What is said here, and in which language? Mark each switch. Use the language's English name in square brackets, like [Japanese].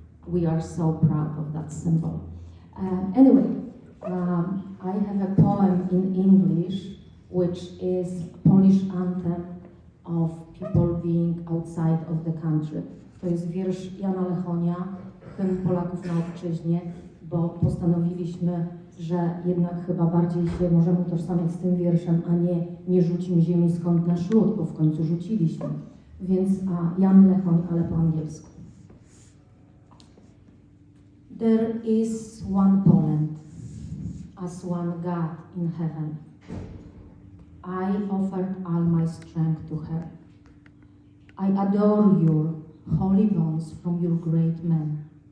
[English] We are so proud of that symbol. Anyway, I have a poem in English, which is a Polish anthem of people being outside of the country. [Polish] To jest wiersz Jana Lechonia, hymn Polaków na ojczyźnie, bo postanowiliśmy, że jednak chyba bardziej się możemy utożsamiać z tym wierszem, a nie rzucimy ziemi skąd nasz lud, bo w końcu rzuciliśmy. Więc Jan Lechoń, ale po angielsku. [English] There is one Poland, as one God in heaven. I offered all my strength to her. I adore your holy bones from your great men.